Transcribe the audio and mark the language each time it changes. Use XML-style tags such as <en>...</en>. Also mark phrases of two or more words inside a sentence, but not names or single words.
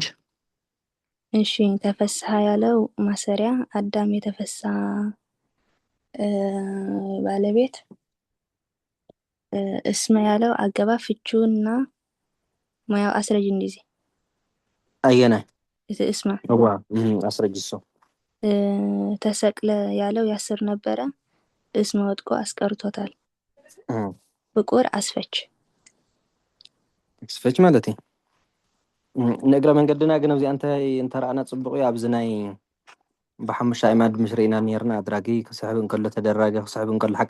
<am>እሺ ተፈሳሐ ያለው ማሰሪያ አዳም የተፈሳሐ ባለቤት እስመ ያለው አገባብ ፍቺውና ሙያው አስረጅ እንዲዜ</am> <ti>አየናይ እስመ</ti> <am>አስረጅ እሱ ተሰቅለ ያለው ያስር ነበረ እስመ ወጥቆ አስቀርቶታል ፍቁር አስፈች</am> <ti>ማለት እዩ ንእግረ መንገድና ግን ኣብዚ እንታይ እንተረኣና ፅቡቅ እዩ ኣብዚ ናይ ብሓሙሽተ ኣዕማድ ምስ ርኢና ነርና ኣድራጊ ክስሕብ እንከሎ ተደራጊ ክስሕብ እንከሎ ሓቂ</ti>